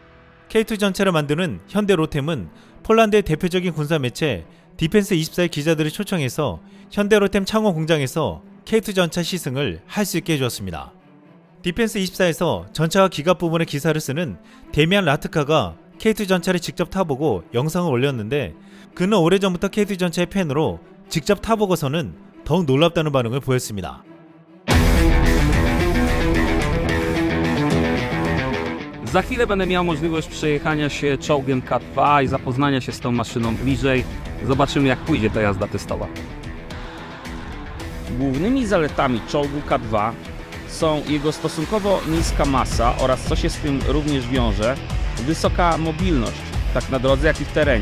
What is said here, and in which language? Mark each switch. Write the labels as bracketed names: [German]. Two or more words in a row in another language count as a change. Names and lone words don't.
[Korean] K2 전차를 만드는 현대 로템은 폴란드의 대표적인 군사 매체 디펜스24의 기자들을 초청해서 현대 로템 창원 공장에서 K2 전차 시승을 할 수 있게 해주었습니다. 디펜스24에서 전차와 기갑 부분의 기사를 쓰는 데미안 라트카가 K2 전차를 직접 타보고 영상을 올렸는데 그는 오래전부터 K2 전차의 팬으로 직접 타보고서는 더욱 놀랍다는 반응을 보였습니다. [Polish] Za chwilę będę miał możliwość przejechania się czołgiem K2 i zapoznania się z tą maszyną bliżej. Zobaczymy, jak pójdzie ta jazda testowa. Głównymi zaletami czołgu K2 są jego stosunkowo niska masa oraz, co się z tym również wiąże, wysoka mobilność, tak na drodze, jak i w terenie.